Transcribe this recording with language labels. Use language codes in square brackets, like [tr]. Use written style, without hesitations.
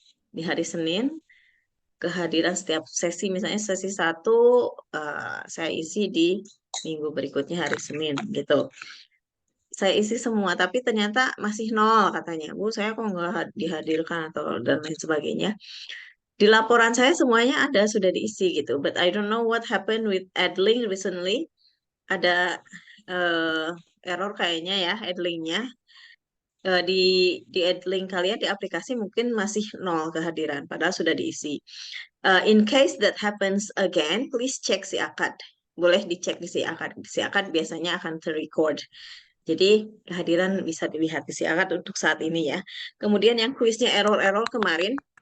[id] Di hari Senin kehadiran setiap sesi, misalnya sesi 1 saya isi di minggu berikutnya hari Senin gitu. Saya isi semua tapi ternyata masih 0 katanya. Bu, saya kok nggak dihadirkan atau dan lain sebagainya. Di laporan saya semuanya ada sudah diisi gitu. [en] But I don't know what happened with Edlink recently. [id] Ada error kayaknya ya Edlinknya. Di Edlink kalian di aplikasi mungkin masih 0 kehadiran padahal sudah diisi. [en] In case that happens again, please [id] cek si akad. Boleh dicek di si akad. Si akad biasanya akan terrecord. Jadi kehadiran bisa dilihat di si akad untuk saat ini ya. Kemudian yang kuisnya error-error kemarin